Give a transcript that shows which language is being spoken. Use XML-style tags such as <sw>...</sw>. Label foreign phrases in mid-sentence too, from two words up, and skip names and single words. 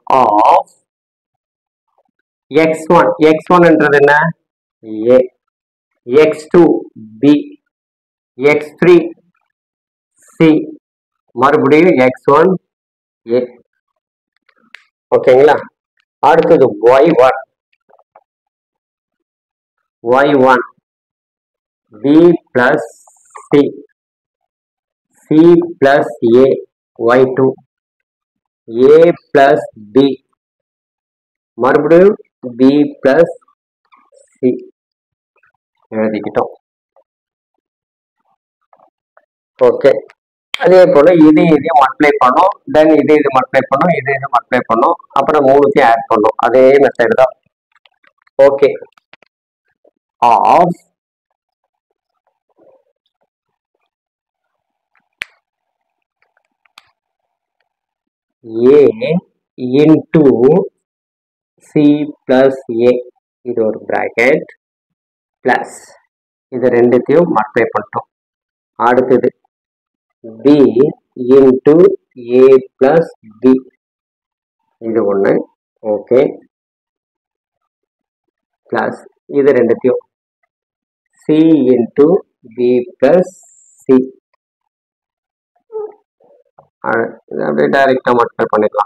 <ta>ஆஃப் x1 என்ன, a, x2 b, x3 c, மறுபடியும் x1 a. ஓகேங்களா? அடுத்தது y1</ta> <en>b plus c, c plus a,</en> <ta>y2</ta> <en>a plus b,</en> <ta>மறுபடியும்</ta> <en>b plus c</en> <ta>எழுதிக்கிட்டோம். ஓகே, அதே போல இதையும் மல்டிப்ளை பண்ணோம், தென் இது மல்டிப்ளை பண்ணோம், இது மல்டிப்ளை பண்ணோம், அப்புறம் மூணுத்தையும் ஆட் பண்ணோம். அதே மெத்தட் தான். ஓகே,</ta> <en>half a into c plus a,</en> <ta>இது ஒரு</ta> <en>bracket plus</en> <ta>இது ரெண்டுத்தையும் மல்டிப்ளை பண்ணிட்டோம்.</ta> <en>அடுத்தது b into a plus b,</en> <ta>இது ஒன்று. ஓகே, பிளஸ் இது ரெண்டுத்தையும்</ta> <en>c into b plus c</en> <ta>அப்படியே டைரக்டா மல்டிப்ளை பண்ணிக்கலாம்.</ta>